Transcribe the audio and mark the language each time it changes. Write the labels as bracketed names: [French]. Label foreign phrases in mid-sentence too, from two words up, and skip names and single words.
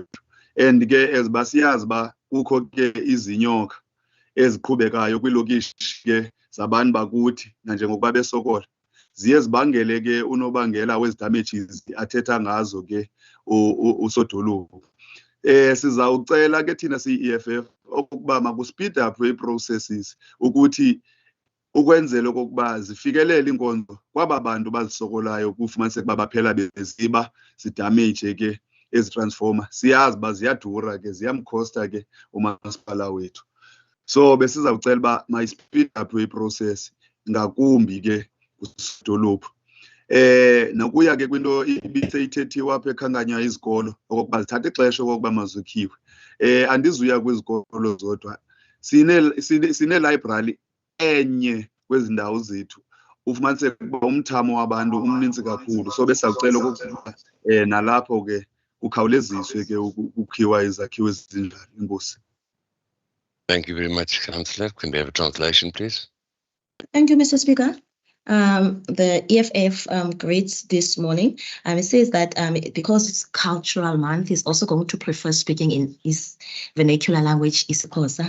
[Xhosa] And ke eziba siyazi ba kukho ke izinyoka eziqhubekayo kwilokishi ke zabantu bakuthi nanjengokuba besokola ziye zibangele ke unobangela wezi-damages athetha ngazo ke usodolophu. Sizawucela ke thina siyi-EFF okuba maku- [English] speed up [Xhosa] i-processes ukuthi ukwenzela okokuba zifikelele iinkonzo kwaba bantu bazisokolayo kufumaniseka uba baphela beziba zidameyije ke ezi-transformer. Siyazi uba ziyadura ke ziyamkhosta ke umasipala wethu. So besizawucela uba mayi- [English] speed up [Xhosa] i-process ngakumbi ke kudolophu. Nokuya ke kwinto ibiseyithethiwe apha ekhankanywa izikolo okokuba zithatha ixesha okokuba mazikhiwe. Andizuya kwizikolo zodwa. Sine-library enye kwezi ndawo zethu. Ufumaniseke uba umthamo wabantu umninzi kakhulu. So besizawucela okokuba nalapho ke kukhawuleziswe ke ukukhiwa izakhiwo ezinjalo. Inkosi. [English] Thank you very much, Councillor. Can we have a translation, please? Thank you, Mr. Speaker. The EFF greets this morning. It says that because it's Cultural Month, he's also going to prefer speaking in his vernacular language, isiXhosa.